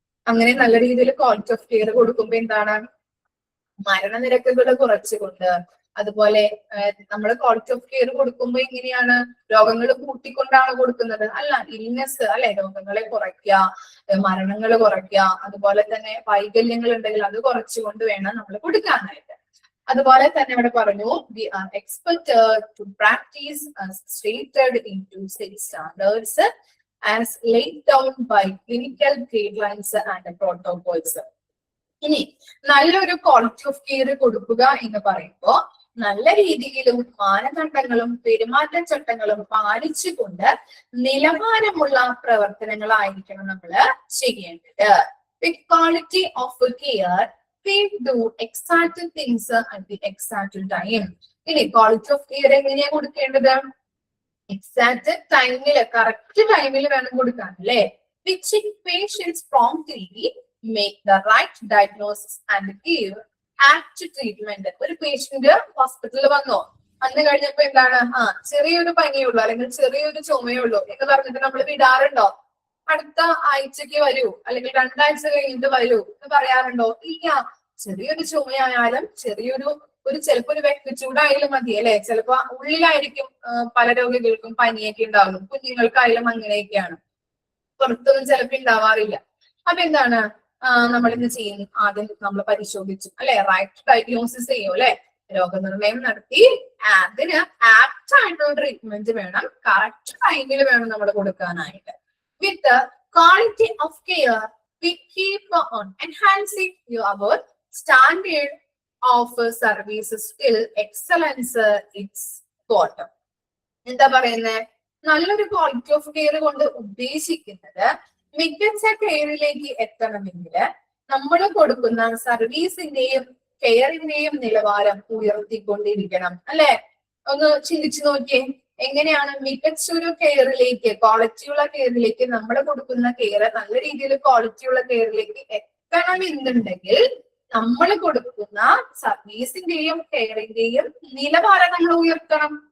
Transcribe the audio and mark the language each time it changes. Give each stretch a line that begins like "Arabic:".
Malayalam: അങ്ങനെ നല്ല രീതിയിൽ ക്വാളിറ്റി ഓഫ് കെയർ കൊടുക്കുമ്പോ എന്താണ്? മരണനിരക്കുകൾ കുറച്ചുകൊണ്ട്, അതുപോലെ നമ്മൾ ക്വാളിറ്റി ഓഫ് കെയർ കൊടുക്കുമ്പോൾ എങ്ങനെയാണ്? രോഗങ്ങൾ കൂട്ടിക്കൊണ്ടാണ് കൊടുക്കുന്നത് അല്ല. ഇൽനെസ് അല്ലെ, രോഗങ്ങളെ കുറയ്ക്കുക, മരണങ്ങൾ കുറയ്ക്കുക, അതുപോലെ തന്നെ വൈകല്യങ്ങൾ ഉണ്ടെങ്കിൽ അത് കുറച്ചുകൊണ്ട് വേണം നമ്മൾ കൊടുക്കാനായിട്ട്. അതുപോലെ തന്നെ ഇവിടെ പറഞ്ഞു
English: we are expected to practice as stated into safe standards as laid down by clinical guidelines and protocols.
Malayalam: ഇനി നല്ലൊരു ക്വാളിറ്റി ഓഫ് കെയർ കൊടുക്കുക എന്ന് പറയുമ്പോൾ നല്ല രീതിയിലും മാനദണ്ഡങ്ങളും പെരുമാറ്റച്ചട്ടങ്ങളും പാലിച്ചുകൊണ്ട് നിലവാരമുള്ള പ്രവർത്തനങ്ങളായിരിക്കണം നമ്മൾ ചെയ്യേണ്ടത്.
English: With quality of care we do exact things at the exact time.
Malayalam: ഇനി ക്വാളിറ്റി ഓഫ് കെയർ എങ്ങനെയാ കൊടുക്കേണ്ടത്? എക്സാക്ട് ടൈമില്, കറക്റ്റ് ടൈമിൽ വേണം കൊടുക്കാൻ അല്ലെ.
English: Which patients promptly make the right diagnosis and give apt treatment.
Malayalam: ഒരു പേഷ്യന്റ് ഹോസ്പിറ്റലിൽ വന്നോ, അന്ന് കഴിഞ്ഞപ്പോ എന്താണ്? ചെറിയൊരു പനിയുള്ളൂ അല്ലെങ്കിൽ ചെറിയൊരു ചുമയുള്ളൂ എന്ന് പറഞ്ഞിട്ട് നമ്മൾ വിടാറുണ്ടോ? അടുത്ത ആഴ്ചക്ക് വരൂ അല്ലെങ്കിൽ 2 ആഴ്ച കഴിഞ്ഞിട്ട് വരൂ എന്ന് പറയാറുണ്ടോ? ഇല്ല. ചെറിയൊരു ചുമയായാലും ചിലപ്പോ ഒരു വ്യക്തിച്ചൂടായാലും മതി അല്ലെ. ചിലപ്പോ ഉള്ളിലായിരിക്കും പല രോഗികൾക്കും പനിയൊക്കെ ഉണ്ടാകും. കുഞ്ഞുങ്ങൾക്കായാലും അങ്ങനെയൊക്കെയാണ്. പുറത്തൊന്നും ചിലപ്പോ ഉണ്ടാവാറില്ല. അപ്പൊ എന്താണ് നമ്മൾ ഇന്ന് ചെയ്യും? ആദ്യം നമ്മൾ പരിശോധിച്ചു അല്ലെ, റൈറ്റ് ഡയഗ്നോസിസ് ചെയ്യും അല്ലെ, രോഗനിർണയം നടത്തി അതിന് ആപ്റ്റ് ആയിട്ടുള്ള ട്രീറ്റ്മെന്റ് വേണം, കറക്റ്റ് ടൈമിൽ വേണം നമ്മൾ കൊടുക്കാനായിട്ട്.
English: With quality of care we keep on enhancing our standard of service till excellence is got.
Malayalam: എന്താ പറയുന്നത്? നല്ലൊരു ക്വാളിറ്റി ഓഫ് കെയർ കൊണ്ട് ഉദ്ദേശിക്കുന്നത് മികച്ച കെയറിലേക്ക് എത്തണമെങ്കിൽ നമ്മൾ കൊടുക്കുന്ന സർവീസിന്റെയും കെയറിന്റെയും നിലവാരം ഉയർത്തിക്കൊണ്ടിരിക്കണം അല്ലെ. ഒന്ന് ചിന്തിച്ചു നോക്കിയേ, എങ്ങനെയാണ് മികച്ചൊരു കെയറിലേക്ക്, ക്വാളിറ്റിയുള്ള കെയറിലേക്ക് നമ്മൾ കൊടുക്കുന്ന കെയർ നല്ല രീതിയിൽ ക്വാളിറ്റിയുള്ള കെയറിലേക്ക് എത്തണം എന്നുണ്ടെങ്കിൽ നമ്മൾ കൊടുക്കുന്ന സർവീസിന്റെയും കെയറിന്റെയും നിലവാരം നമ്മൾ ഉയർത്തണം